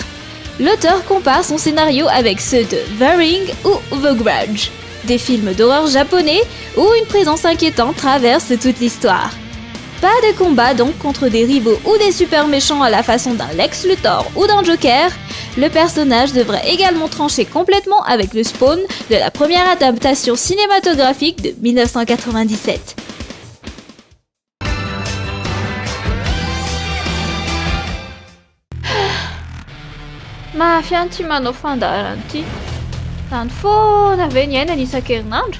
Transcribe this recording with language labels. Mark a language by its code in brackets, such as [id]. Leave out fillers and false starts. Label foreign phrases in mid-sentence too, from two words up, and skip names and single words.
[fr] L'auteur compare son scénario avec ceux de The Ring ou The Grudge, des films d'horreur japonais où une présence inquiétante traverse toute l'histoire. Pas de combat donc contre des rivaux ou des super méchants à la façon d'un Lex Luthor ou d'un Joker. Le personnage devrait également trancher complètement avec le Spawn de la première adaptation cinématographique de 1997. [mg] Mafianty manao fandaharan'ity. Zany foana ve ny aina isan-kerinandro?